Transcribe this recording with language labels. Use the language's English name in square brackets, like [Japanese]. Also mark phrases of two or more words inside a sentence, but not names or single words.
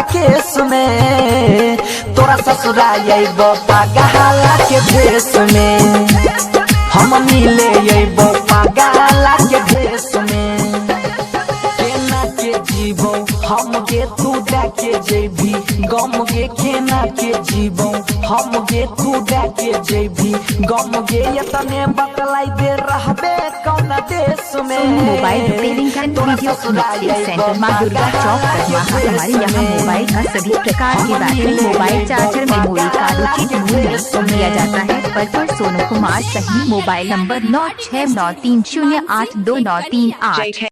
[Angika] केस में तोरा ससुराल अइबो पागला के भेष में हम मिले अइबो पागला के भेष में केना के जीबो हम गे तू डाके जेबी गम गे केना के जीबो हम गे तू डाके जेबी गम गे यतने बतलाई दे रहबे कौन देश में [Hindi] मोबाइल रिपेयरिंग एंड वीडियो मिक्सिंग सेंटर मां दुर्गा चौक कदमा। हमारे यहाँ मोबाइल का सभी प्रकार की बैटरी [English] mobile charger memory card [Hindi] उचित मूल्य में दिया जाता है। पर सोनू कुमार सही मोबाइल नंबर 9693082938।